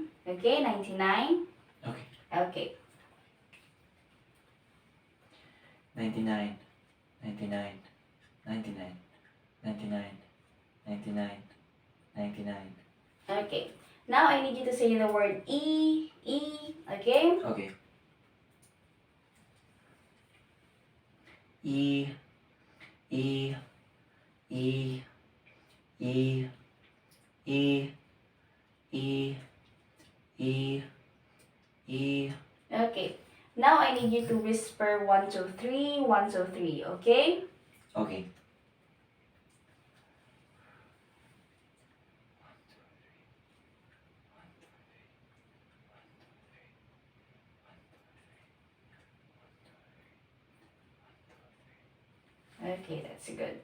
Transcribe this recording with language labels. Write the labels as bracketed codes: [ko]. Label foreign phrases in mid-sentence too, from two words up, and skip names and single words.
[en] Okay, 99. Okay. Okay. 99, 99, 99, 99, 99, 99. Okay. Now I need you to say the word E, E, okay? Okay. E, E, E, E, E, E, E, E. Okay. Now I need you to whisper 1, 2, 3, 1, 2, 3, okay? Okay. Okay, that's good.